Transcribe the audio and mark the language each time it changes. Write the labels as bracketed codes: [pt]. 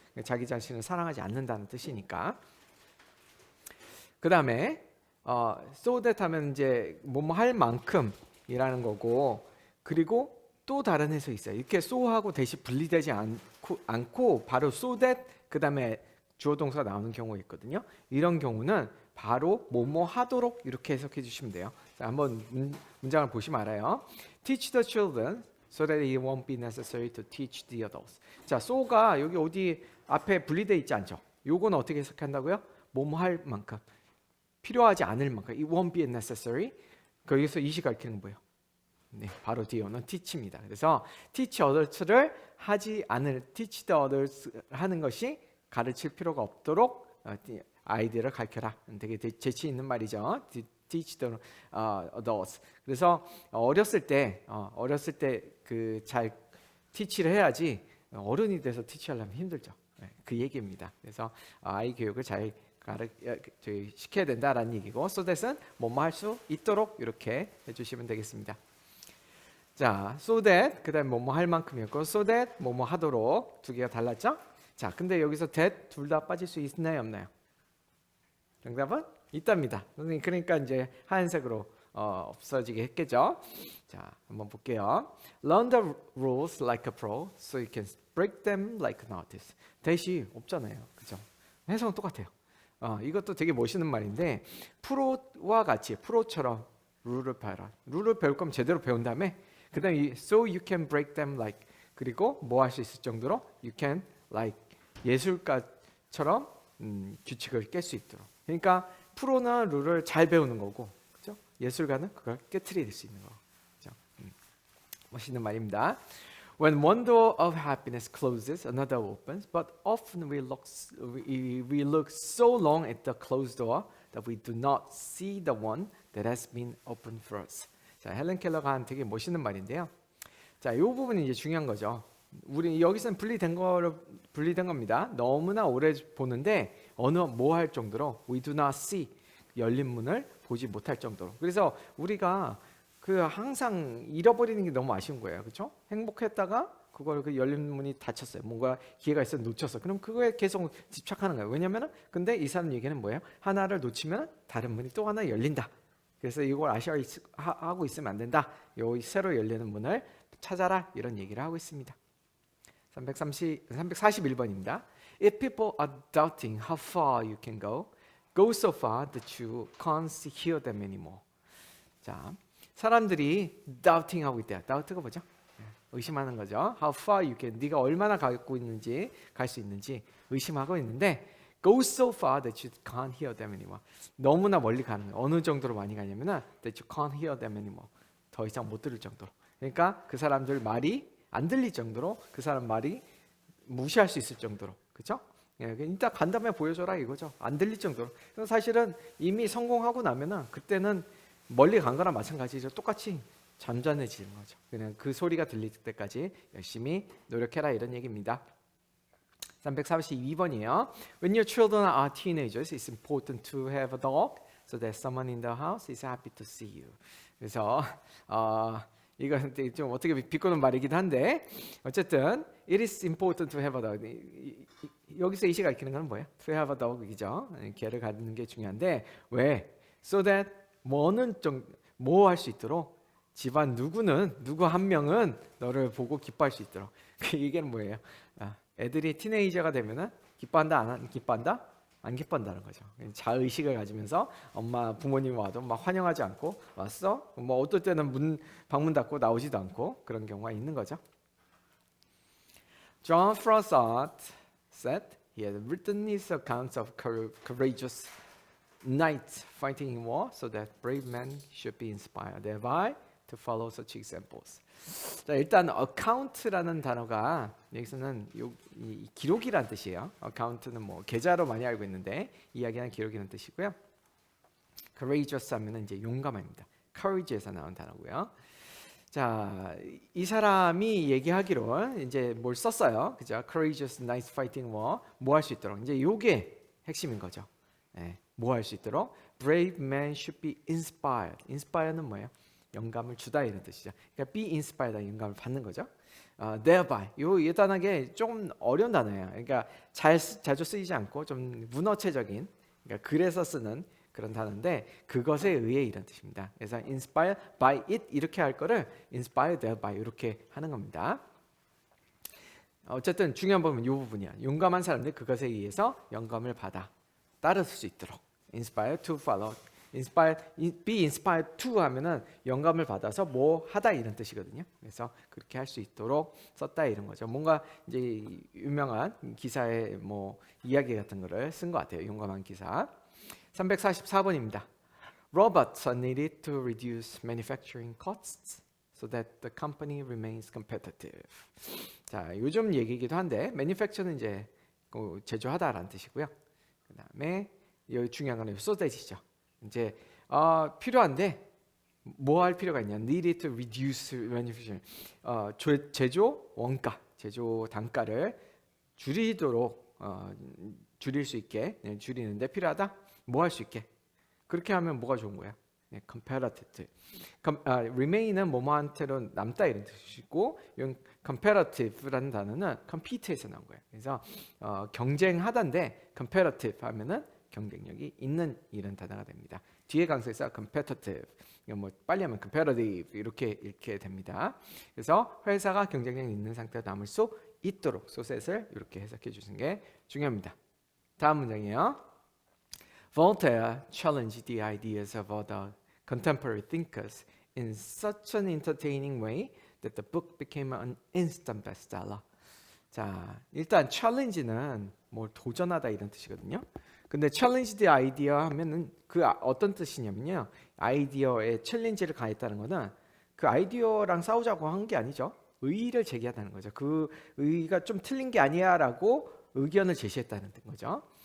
[ko] 자기 자신을 사랑하지 않는다는 뜻이니까. 그 다음에 so that 하면 이제 뭐뭐 할 만큼이라는 거고 그리고 또 다른 해석이 있어요. 이렇게 so하고 that이 분리되지 않고 바로 so that 그 다음에 주어 동사가 나오는 경우가 있거든요. 이런 경우는 바로 뭐뭐 하도록 이렇게 해석해 주시면 돼요. 자, 한번 문장을 보시면 알아요. [en] Teach the children so that it won't be necessary to teach the adults. [ko] 자, so가 여기 어디 앞에 분리되어 있지 않죠? 요거는 어떻게 해석한다고요? 뭐뭐 할 만큼. 필요하지 않을 만큼. [en] It won't be necessary. [ko] 거기서 이시 가리키는 건 뭐예요? 네, 바로 뒤에 오는 teach입니다. 그래서 teach others를 하지 않을 [en] teach the others [ko] 하는 것이 가르칠 필요가 없도록 아이들을 가르쳐라. 되게 재치 있는 말이죠. [en] teach the adults. [ko] 그래서 어렸을 때 그 잘 teach를 해야지 어른이 돼서 teach하려면 힘들죠. 그 얘기입니다. 그래서 아이 교육을 잘 시켜야 된다라는 얘기고 so that은 뭐뭐 할 수 있도록 이렇게 해주시면 되겠습니다. 자, so that 그다음 뭐뭐 할 만큼이었고 so that 뭐뭐 하도록 두 개가 달랐죠? 자, 근데 여기서 that 둘 다 빠질 수 있나요, 없나요? 정답은 있답니다. 그러니까 이제 하얀색으로 없어지게 했겠죠. 자, 한번 볼게요. [en] Learn the rules like a pro, so you can break them like an artist. [ko] that이 없잖아요, 그죠? 해석은 똑같아요. 이것도 되게 멋있는 말인데 프로와 같이 프로처럼 룰을 배워라. 룰을 배울 거면 제대로 배운 다음에 그다음에 [en] so you can break them like [ko] 그리고 뭐 할 수 있을 정도로 [en] you can like [ko] 예술가처럼 규칙을 깰 수 있도록. 그러니까 프로는 룰을 잘 배우는 거고, 그렇죠? 예술가는 그걸 깨트릴 수 있는 거. 그렇죠? 멋있는 말입니다. [en] When one door of happiness closes, another opens. But often we look so long at the closed door that we do not see the one that has been opened for us. [ko] 자, 헬렌 켈러가 한 되게 멋있는 말인데요. 자, 이 부분이 이제 중요한 거죠. 우리 여기서는 분리된 겁니다. 너무나 오래 보는데 뭐 할 정도로 [en] we do not see [ko] 열린 문을 보지 못할 정도로. 그래서 우리가 항상 잃어버리는 게 너무 아쉬운 거예요, 그렇죠? 행복했다가 그걸 그 열린 문이 닫혔어요. 뭔가 기회가 있어 놓쳤어. 그럼 그거에 계속 집착하는 거예요. 왜냐면은 근데 이 사람 얘기는 뭐예요? 하나를 놓치면 다른 문이 또 하나 열린다. 그래서 이걸 하고 있으면 안 된다. 요 새로 열리는 문을 찾아라. 이런 얘기를 하고 있습니다. 341번입니다. [en] If people are doubting how far you can go, go so far that you can't hear them anymore. [ko] 자, 사람들이 doubting 하고 있대요. doubt가 뭐죠? 의심하는 거죠. [en] How far you can, [ko] 네가 얼마나 가고 있는지, 갈 수 있는지 의심하고 있는데 [en] go so far that you can't hear them anymore. [ko] 너무나 멀리 가는 거예요. 어느 정도로 많이 가냐면은 [en] that you can't hear them anymore. [ko] 더 이상 못 들을 정도로. 그러니까 그 사람들 말이 안 들릴 정도로, 그 사람 말이 무시할 수 있을 정도로. 그렇죠? 일단 간 다음에 보여줘라 이거죠. 안 들릴 정도로. 사실은 이미 성공하고 나면은 그때는 멀리 간 거랑 마찬가지죠. 똑같이 잠잠해지는 거죠. 그냥 그 소리가 들릴 때까지 열심히 노력해라 이런 얘기입니다. 342번이에요. [en] When your children are teenagers, it's important to have a dog so that someone in the house is happy to see you. [ko] 그래서 이건 좀 어떻게 비꼬는 말이긴 한데 어쨌든 it is important to have a dog. 여기서 이시 가리키는 건 뭐예요? [en] To have a dog이죠. [ko] 개를 갖는 게 중요한데 왜? So that 뭐 할 수 있도록 집안 누구 한 명은 너를 보고 기뻐할 수 있도록. 이게 뭐예요? 애들이 티네이저가 되면은 기뻐한다 안 기뻐한다? 안 기뻐한다는 거죠. 자의식을 가지면서 엄마 부모님이 와도 막 환영하지 않고 왔어? 뭐 어떨 때는 방문 닫고 나오지도 않고 그런 경우가 있는 거죠. [en] John Froissart said he had written his accounts of courageous knights fighting in war so that brave men should be inspired thereby to follow such examples. [ko] 자, 일단 account라는 단어가 여기서는 이 기록이란 뜻이에요. account는 뭐 계좌로 많이 알고 있는데 이야기하는 기록이라는 뜻이고요. courageous 하면은 이제 용감합니다. courage에서 나온 단어고요. 자, 이 사람이 얘기하기로 이제 뭘 썼어요. 그죠? [en] courageous knights fighting war. [ko] 뭐 할 수 있도록. 이제 요게 핵심인 거죠. 네, 뭐 할 수 있도록. [en] brave men should be inspired. [ko] inspired는 뭐예요? 영감을 주다 이런 뜻이죠. 그러니까 [en] be inspired, [ko] 영감을 받는 거죠. thereby, 이 단어가 좀 어려운 단어예요. 그러니까 자주 쓰이지 않고 좀 문어체적인, 그러니까 그래서 쓰는 그런 단어인데 그것에 의해 이런 뜻입니다. 그래서 [en] inspired by it [ko] 이렇게 할 거를 [en] inspired thereby [ko] 이렇게 하는 겁니다. 어쨌든 중요한 부분은 이 부분이야. 용감한 사람들 그것에 의해서 영감을 받아 따를 수 있도록 [en] inspired to follow. be inspired to [ko] 하면은 영감을 받아서 뭐 하다 이런 뜻이거든요. 그래서 그렇게 할 수 있도록 썼다 이런 거죠. 뭔가 이제 유명한 기사의 뭐 이야기 같은 거를 쓴 것 같아요. 용감한 기사. 344번입니다. [en] Robots are needed to reduce manufacturing costs so that the company remains competitive. [ko] 자, 요즘 얘기이기도 한데 manufacture는 이제 제조하다라는 뜻이고요. 그다음에 여기 중요한 건 so that이죠. 이제 필요한데 뭐 할 필요가 있냐? [en] Needed to reduce manufacturing. [ko] 제조 원가, 제조 단가를 줄이도록 줄일 수 있게 줄이는데 필요하다. 뭐 할 수 있게? 그렇게 하면 뭐가 좋은 거야? [en] comparative. [ko] remain은 뭐뭐한테로 남다 이런 뜻이고, comparative라는 단어는 compete에서 나온 거예요. 그래서 경쟁하다인데 comparative 하면은 경쟁력이 있는 이런 단어가 됩니다. 뒤에 강세에서 competitive, 뭐 빨리 하면 comparative 이렇게 읽게 됩니다. 그래서 회사가 경쟁력 있는 상태로 남을 수 있도록 소셋을 이렇게 해석해 주시는 게 중요합니다. 다음 문장이에요. [en] Voltaire challenged the ideas of other contemporary thinkers in such an entertaining way that the book became an instant bestseller. [ko] 자, 일단 challenge는 뭘 도전하다 이런 뜻이거든요. 근데 [en] challenge the idea [ko] 하면은 그 어떤 뜻이냐면요. 아이디어에 챌린지를 가했다는 거는 그 아이디어랑 싸우자고 한 게 아니죠. 의의를 제기하다는 거죠. 그 의의가 좀 틀린 게 아니야라고 의견을 제시했다는 거죠.